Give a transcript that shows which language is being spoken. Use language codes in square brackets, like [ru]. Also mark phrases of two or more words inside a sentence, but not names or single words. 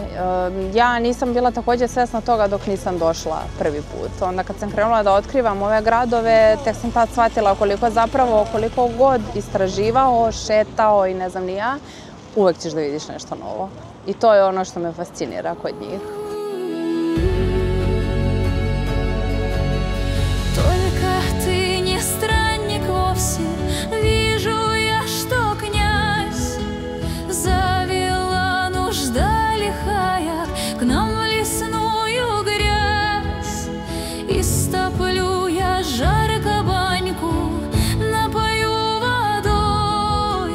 [sr] Ja nisam bila također svjesna toga dok nisam došla prvi put. Onda kad sam krenula da otkrivam ove gradove, tek sam tad shvatila koliko god istraživao, šetao i ne znam ni ja, uvek ćeš da vidiš nešto novo. I to je ono što me fascinira kod njih. [ru] К нам в лесную грязь, истоплю я жарко баньку, напою водой.